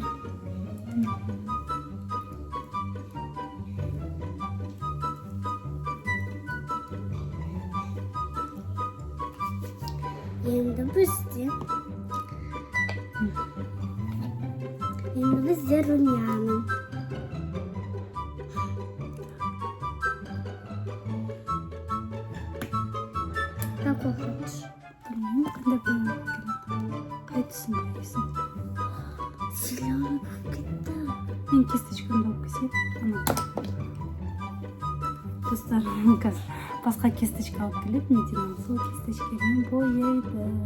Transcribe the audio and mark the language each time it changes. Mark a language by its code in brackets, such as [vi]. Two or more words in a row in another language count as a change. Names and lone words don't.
[kk] Енді бізде румяный. [ru] Какой хочешь? [kk] Білмеймін, қандай бояу керек. Қай түсін бояйсың? Зеленый болып кетті. Мен кисточкамды алып келсем. Достар, қазір басқа кисточка алып келеді, Медина сол кисточкамен бояйды.